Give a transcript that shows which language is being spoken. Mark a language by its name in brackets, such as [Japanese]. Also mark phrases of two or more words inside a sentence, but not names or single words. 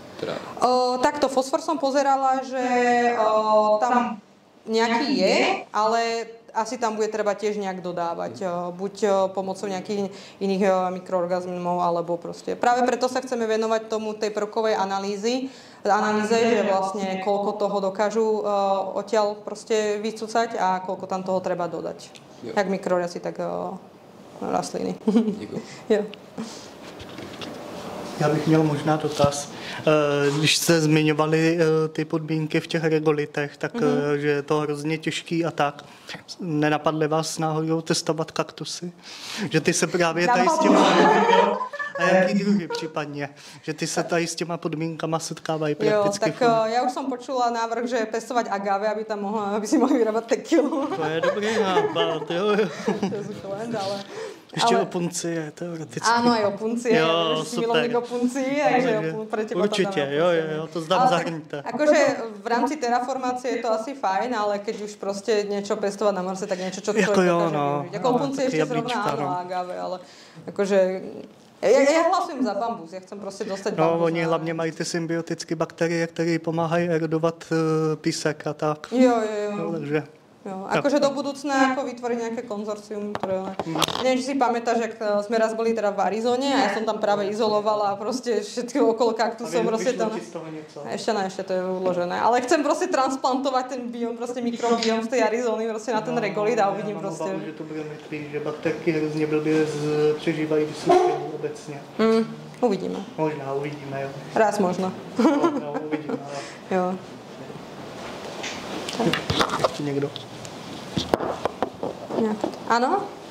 [Slovak] Takto, fosfor som pozerala, že tam nejaký je, ale asi tam bude treba tiež nejak dodávať, buď pomocou nejakých iných mikroorganizmov, alebo proste. Práve preto sa chceme venovať tomu tej prvkovej analýze, že vlastne koľko toho dokážu odtiaľ proste vycúcať a koľko tam toho treba dodať. Jak mikrorasy, tak rastliny. [Czech] Děkuji. Jo. Já bych měl možná dotaz. Když jste zmiňovali ty podmínky v těch regolitech, tak že je to hrozně těžký a tak. Nenapadly vás náhodou testovat kaktusy? Že ty se právě tady s těma... A jaký druhy případně? Že ty se tady s těma podmínkama setkávají prakticky. [Slovak] Jo, tak ja už som počula návrh, že pestovať agave, aby si mohli vyrábať tequilu. [Czech] To je dobrý nápad, jo. To je sukulent, ale... Ještě opuncie, teoreticky. [Slovak] Áno, aj opuncie, ja si milovník opuncí, takže pre teba určite, jo, to zdám zahrňte. Akože v rámci terraformácie je to asi fajn, ale keď už proste niečo pestovať na Marse, tak niečo, čo človek dokáže využiť. Ako opuncie ešte zrovna áno, agave, ale akože... Ja hlasujem za bambus, ja chcem proste dostať bambus. [Czech] No, oni hlavně mají ty symbiotické bakterie, které pomáhají erodovat písek a tak. Jo. No, takže... [Slovak] Jo, akože do budúcna ako vytvoriť nejaké konzorcium, ktoré... Neviem, či si pamätáš, jak sme raz boli teda v Arizone a ja som tam práve izolovala a proste všetky okolo kaktusov proste tam... Ešte to je uložené. Ale chcem proste transplantovať ten biom, proste mikrobiom z tej Arizony proste na ten regolit a uvidím proste... [Czech] Že to bude mrtvý, že bakterky hrozně blbě přežívají vysušení obecně. Uvidíme. Možná, uvidíme, jo. [Slovak] Raz možno. [Czech] No, uvidíme, jo. Ještě někdo? [Slovak] Áno?